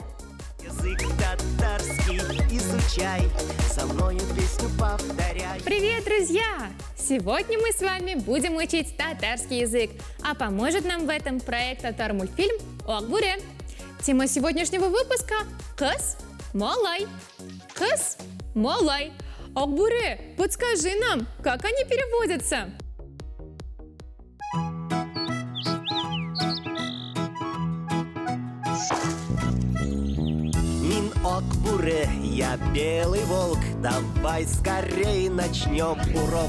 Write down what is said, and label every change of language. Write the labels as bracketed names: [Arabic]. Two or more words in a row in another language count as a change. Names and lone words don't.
[Russian] Язык татарский изучай, со мною песню повторяй. Привет, друзья! Сегодня мы с вами будем учить татарский язык, а поможет нам в этом проект татар-мультфильм о Акбуре. Тема сегодняшнего выпуска – [Tatar] «Кыз малай». «Кыз малай». [Russian] Акбуре, подскажи нам, как они переводятся? Мин Акбуре, я белый волк, давай скорей начнем урок.